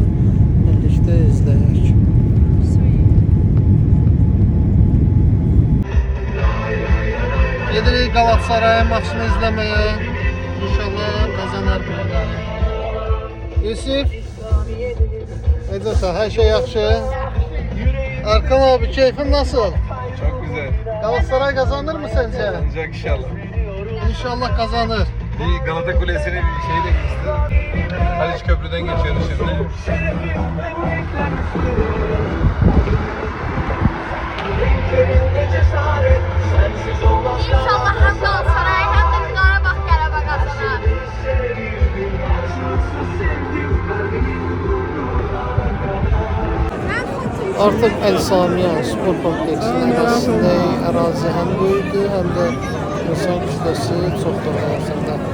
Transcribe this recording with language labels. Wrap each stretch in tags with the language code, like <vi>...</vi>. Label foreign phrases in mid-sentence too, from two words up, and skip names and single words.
<az>Birlikdə izləyək. Gedirik Galatasaray maçını izləməyə. İnşallah qazanar burada. Yusuf, necəsən? Hər şey yaxşı?</az> <tr>Erkan abi, keyfin nasıl? Çok güzel. Galatasaray kazanır mı sence? Olacak inşallah. İnşallah kazanır. Bir Galata Kulesi'ne bir şey de geçti. Haliç Köprü'den geçiyoruz şimdi. İnşallah hem Galatasaray hem de Qarabağ kazanır.</tr> <az>Artıq Əli Samiyan spor kompleksinin ərazisindəyik. Ərazi həm böyükdür, həm də insan kütləsi çoxdur ərazində.</az>